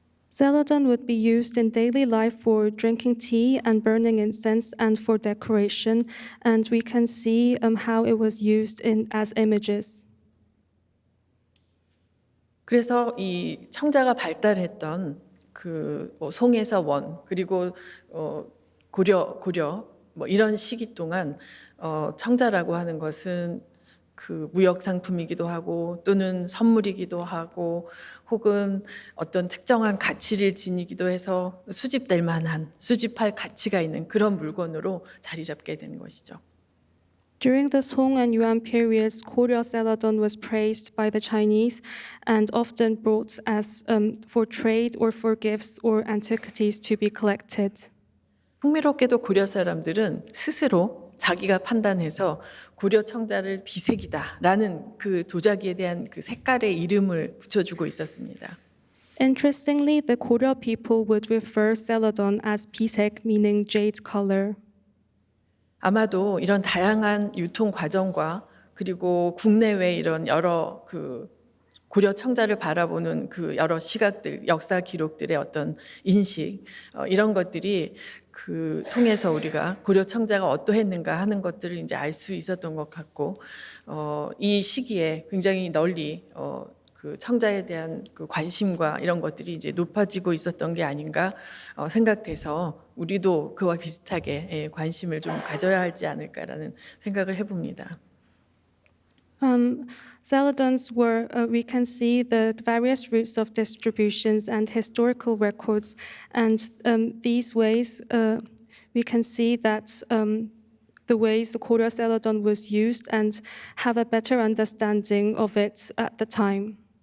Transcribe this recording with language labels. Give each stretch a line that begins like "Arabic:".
English: Celadon would be used in daily life for drinking tea and burning incense and for decoration, and we can see how it was used as images.
Korean: 그래서 이 청자가 발달했던 그 송에서 원 그리고 고려 뭐 이런 시기 동안 청자라고 하는 것은 그 무역 상품이기도 하고 또는 선물이기도 하고 혹은 어떤 특정한 가치를 지니기도 해서 수집될 만한 수집할 가치가 있는 그런 물건으로 자리 잡게 된 것이죠.
English: During the Song and Yuan periods, Goryeo celadon was praised by the Chinese and often brought as for trade or for gifts or antiquities to be collected.
Korean: 흥미롭게도 고려 사람들은 스스로 자기가 판단해서 고려 청자를 비색이다라는 그 도자기에 대한 그 색깔의 이름을 붙여주고 있었습니다.
English: Interestingly, the Goryeo people would refer celadon as pisek, meaning jade color.
Korean: 아마도 이런 다양한 유통 과정과 그리고 국내외 이런 여러 그 고려 청자를 바라보는 그 여러 시각들, 역사 기록들의 어떤 인식 이런 것들이 그 통해서 우리가 고려 청자가 어떠했는가 하는 것들을 이제 알 수 있었던 것 같고 이 시기에 굉장히 널리 그 청자에 대한 그 관심과 이런 것들이 이제 높아지고 있었던 게 아닌가 생각돼서 우리도 그와 비슷하게 관심을 좀 가져야 하지 않을까라는 생각을 해봅니다.
English: Celadons were, we can see the various routes of distributions and historical records, and these ways we can see that the ways the Goryeo celadon was used and have a better understanding of it at the time.